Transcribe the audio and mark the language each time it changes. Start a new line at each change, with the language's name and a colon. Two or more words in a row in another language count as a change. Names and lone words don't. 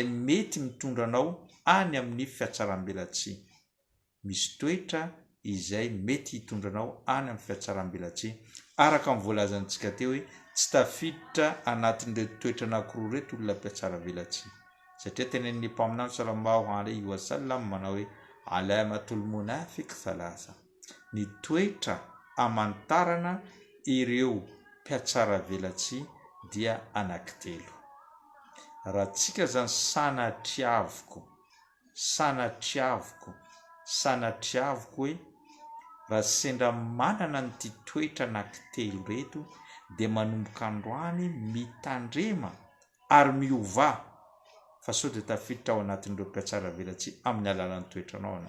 Malagasy: mety mitondra anao any amin'ny fiatsaram-belatsy, misy toetra izay mety hitondra anao any amin'ny fiatsaram-belatsy araka ny voalazantsika teo hoe tsy tafiditra anatin'ireo toetra anankiroa reto olona mpiatsara velatsy, satria tenen'ny mpaminany
Arabic: صلى الله عليه وسلم
Malagasy: manao hoe
Arabic: علامة المنافق ثلاثة,
Malagasy: ny toetra amantarana ireo mpiatsara velatsy dia anankitelo. Raha tsika zany sanatriaviko hoe raha sendra manana nyty toetra anankitelo reto dia manomboka androany mitandrema ary miova fa sao dia tafiditra ao anatin'ireo mpiatsara velatsy amin'ny alalan'ny toetranao anao.